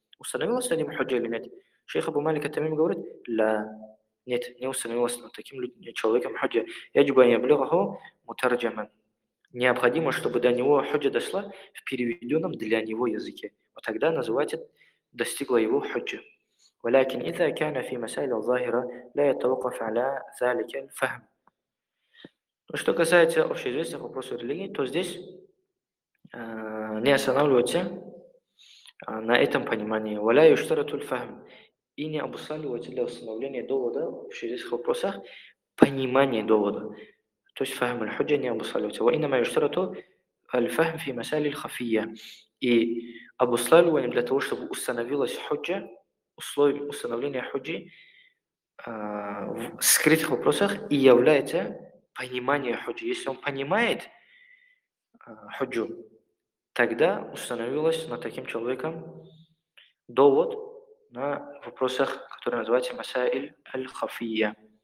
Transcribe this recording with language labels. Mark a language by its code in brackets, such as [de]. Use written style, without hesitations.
[ru] Установилось над ним худжа или нет? Шейх Абу Малик ат-Тамим говорит, ла, нет, не установилось над таким человеком худжа. [ar] Яджба яблюгаху мутарджаман. [ru] Необходимо, чтобы до него худжа дошла в переведенном для него языке. Вот тогда называется достигла его худжа. [ar] ولكن إذا كان في مسائل الظاهرة لا يتوقف على ذلك الفهم. [ru] Что касается общеизвестных вопросов религии, то здесь не останавливается на этом понимании. [ar] ولا يشترط الفهم. [ru] И не обуславливается для установления довода в общеизвестных вопросах понимание довода. То есть [ar] فهم الحجة [ru] не обуславливается. [ar] وإنما يشترط الفهم في مسائل الخفية. [ru] И обуславливание для того, чтобы установилась حجة, условием установления худжи в скрытых вопросах и является понимание худжи. Если он понимает худжу, тогда установилось над таким человеком довод на вопросах, которые называются масаиль аль-хафия.